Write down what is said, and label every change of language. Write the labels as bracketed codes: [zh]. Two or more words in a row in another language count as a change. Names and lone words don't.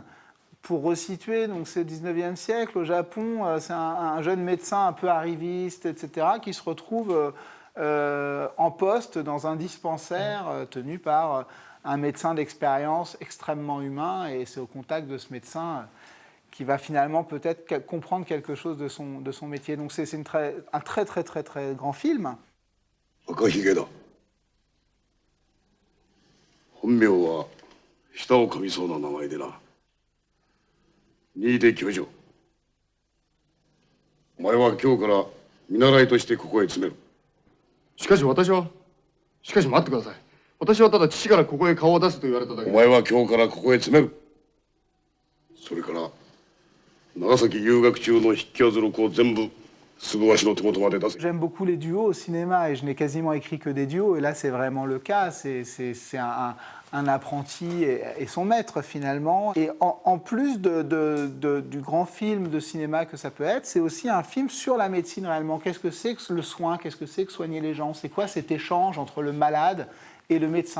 [fr] Pour resituer, donc c'est le 19e siècle, au Japon, c'est un jeune médecin un peu arriviste, etc., qui se retrouve en poste dans un dispensaire tenu par un médecin d'expérience extrêmement humain, et c'est au contact de ce médecin qui va finalement peut-être comprendre quelque chose de son métier. Donc c'est un très très très très grand film. [ja] Akahige だ。本名は舌を噛みそうな名前でな。新出教授。お前は今日から見習いとしてここへ詰める。しかし待ってください。私はただ父からここへ顔を出すと言われただけ。お前は今日からここへ詰める。それから長崎留学中の筆記や図録を全部すぐわしの手元まで出せ。 [fr] J'aime beaucoup les duos au cinéma et je n'ai quasiment écrit que des duos, et là c'est vraiment le cas. C'est un apprenti et son maître finalement. Et en plus du grand film de cinéma que ça peut être, c'est aussi un film sur la médecine réellement. Qu'est-ce que c'est que le soin? Qu'est-ce que c'est que soigner les gens? C'est quoi cet échange entre le malade et le médecin?